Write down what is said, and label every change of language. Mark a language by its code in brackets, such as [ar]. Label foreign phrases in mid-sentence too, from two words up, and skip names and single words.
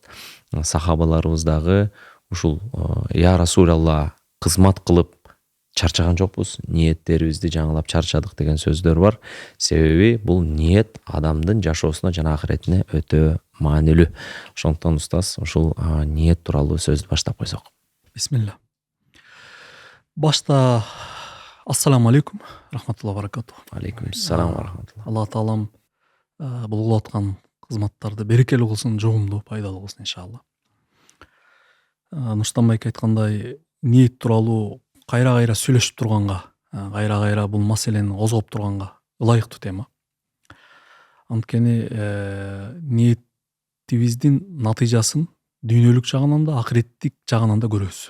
[ky] Сахабаларыбыз дагы ушул [ar] يا رسول الله [ky] кызмат кылып чарчаган жокпуз, ниеттерибизди жаңылап чарчадык деген сөздөр бар. Себеби бул ниет адамдын жашоосуна жана акыретине өтө маанилүү. Ошондуктан устаз ушул ниет тууралуу сөздү баштап койсок. Бисмилла. Башта [ar] السلام عليكم رحمة الله وبركاته. عليكم السلام ورحمة الله. [ky] Алла Таалам бул кылып аткан кызматтарды берекелүү кылсын, жогумдуу, пайдалуу кылсын иншалла. Нурстан байке айткандай, ниет тууралуу кайра-кайра сүйлөшүп турганга, кайра-кайра бул маселени козгоп турганга ылайыктуу тема. Анткени ниетибиздин натыйжасын дүйнөлүк жагынан да, акыреттик жагынан да көрөбүз.